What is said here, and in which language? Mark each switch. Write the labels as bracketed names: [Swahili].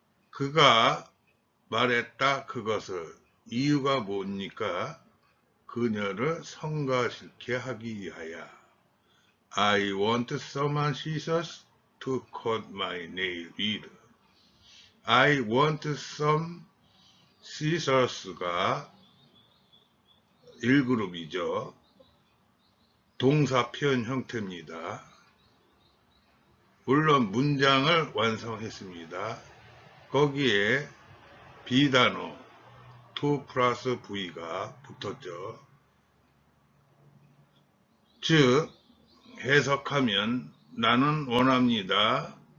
[Korean] 그가 말했다 그것을, 이유가 뭡니까? 그녀를 성가시게 하기 위하여. [English] I want some scissors to cut my nail with. I want some scissors가 [Korean] 1그룹이죠. 동사 표현 형태입니다. 물론 문장을 완성했습니다. 거기에 비단어 to 플러스 v가 붙었죠. 즉 해석하면 나는 원합니다.